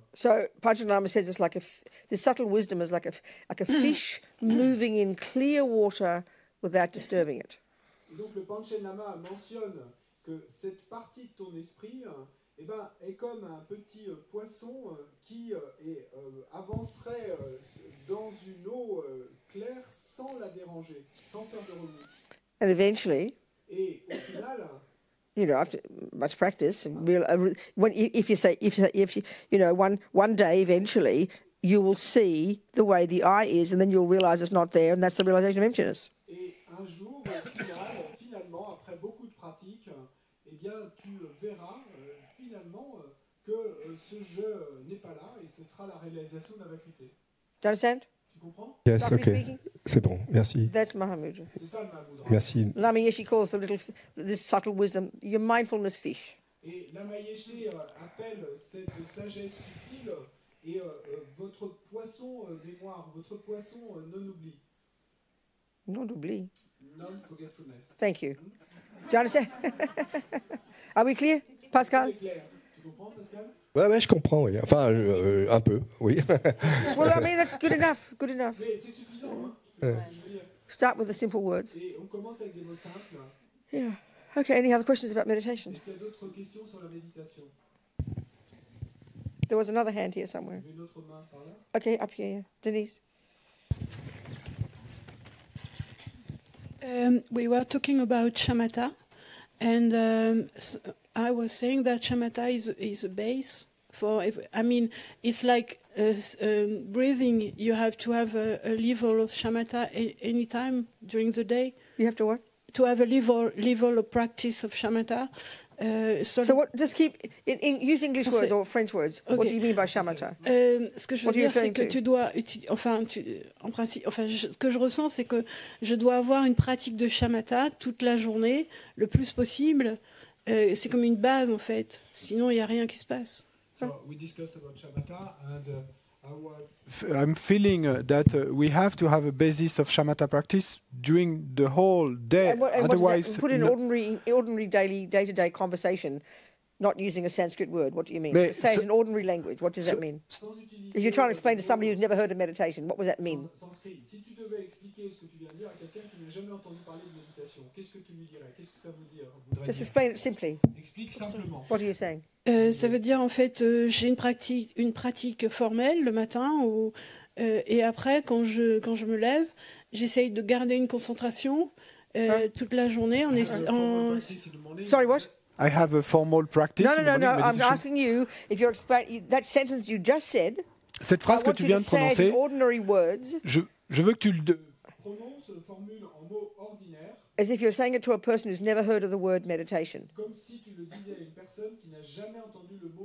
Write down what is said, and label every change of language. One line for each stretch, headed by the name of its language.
English: So Panchen Lama says it's like the subtle wisdom is like a fish moving in clear water without disturbing it.
French: Et donc le Panchen Lama mentionne que cette partie de ton esprit est comme un petit poisson qui avancerait dans une eau claire sans la déranger, sans faire de remous.
English: And eventually,
French: Et au final,
English: after much practice, one day eventually you will see the way the eye is, and then you'll realize it's not there, and that's the realization of emptiness.
French: et un jour, finalement, après beaucoup de pratiques, eh bien, tu verras finalement que ce jeu n'est pas là, et ce sera la réalisation de la vacuité.
English: Do you understand?
French: Tu comprends?
English: Yes, Roughly ok. speaking?
French: C'est bon, merci.
English: That's Mahamudra.
French: C'est ça le Mahamudra. Merci.
English: Lama Yeshe calls this subtle wisdom your mindfulness fish.
French: Et Lama Yeshe appelle cette sagesse subtile et votre poisson mémoire, votre poisson non-oubli. Non-oubli.
English: Non-forgetfulness. Thank you. Do you understand? Are we clear, Pascal?
French: C'est clair. Tu comprends, Pascal? Ouais, je comprends, oui. Enfin, un peu, oui.
English: Well, I mean, that's good enough. Good enough.
French: Mais c'est suffisant, hein? C'est ce que je veux dire.
English: Start with the simple words.
French: Et on commence avec des mots simples.
English: Yeah. Okay, any other questions about meditation?
French: Est-ce qu'il y a d'autres questions sur la méditation?
English: There was another hand here somewhere.
French: Une autre main par là?
English: Okay, up here, yeah. Denise. We were talking about shamatha, and I was saying that shamatha is a base for. It's like breathing. You have to have a level of shamatha any time during the day. You have to what? To have a level of practice of shamatha, So what? Just keep use English words or French words. Okay. What do you mean by shamatha?
French: Ce que je veux
English: What are you
French: dire, c'est
English: referring
French: que
English: to?
French: tu dois, en principe, ce que je ressens, c'est que je dois avoir une pratique de shamatha toute la journée, le plus possible. C'est comme une base en fait. Sinon, il n'y a rien qui se passe.
English: So we discussed about shamatha, and I'm feeling that we have to have a basis of shamatha practice during the whole day. And what Otherwise, does that, put in ordinary daily day-to-day conversation, not using a Sanskrit word. What do you mean?
French: Mais
English: Say it in ordinary language. What does that mean? If you're trying to explain to somebody who's never heard of meditation, what does that mean? Sanskrit.
French: Si tu devais expliquer ce que tu viens de dire à quelqu'un qui n'a jamais entendu parler de méditation, qu'est-ce que tu lui dirais? Qu'est-ce que ça voudrait
English: Just
French: dire?
English: explain it simply.
French: Explique simplement.
English: What are you saying?
French: Ça veut dire en fait, j'ai une pratique formelle le matin et après quand je me lève, j'essaye de garder une concentration toute la journée.
English: Sorry, what? I have a formal practice. No. I'm asking you if you're explaining that sentence you just said.
French: Cette phrase que tu viens de prononcer,
English: ordinary words.
French: Je veux que tu le formule en mots ordinaires.
English: As if you're saying it to a person who's never heard of the word meditation.
French: Comme si tu le disais à une personne qui n'a jamais entendu le mot